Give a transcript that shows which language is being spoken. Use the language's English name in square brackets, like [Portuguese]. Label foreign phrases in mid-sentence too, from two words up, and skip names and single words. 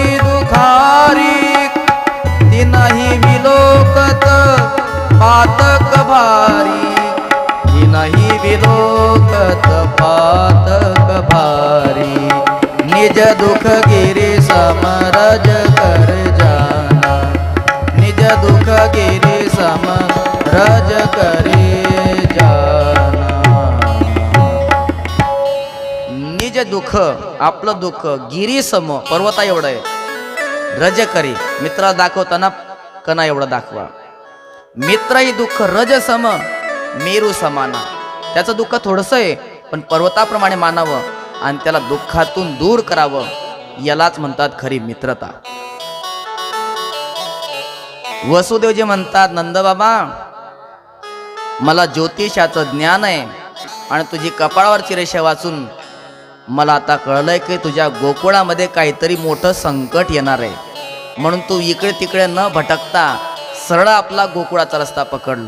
[Awadhi] दुखारी, नाही विलोकत पातक भारी, नाही विलोकत पातक भारी, निज दुख गिरी समरज कर जाना, निज दुख गिरी समरज करे जाना. निज दुःख [Marathi] आपलं दुःख [Awadhi] गिरी सम [Marathi] पर्वता एवढं आहे, रज करी मित्राला दाखवताना कणा एवढं दाखवा. [Awadhi] मित्रही दुःख रज सम मेरू समाना, [Marathi] त्याचं दुःख थोडंसं आहे पण पर्वताप्रमाणे मानावं आणि त्याला दुःखातून दूर करावं, यालाच म्हणतात खरी मित्रता. वसुदेवजी म्हणतात, नंदबाबा मला ज्योतिषाचं ज्ञान आहे आणि तुझी कपाळावरची रेषा वाचून मला आता कळलंय की तुझ्या गोकुळामध्ये काहीतरी मोठं संकट येणार आहे, म्हणून तू इकडे तिकडे न भटकता सरळ आपला गोकुळाचा रस्ता पकडला.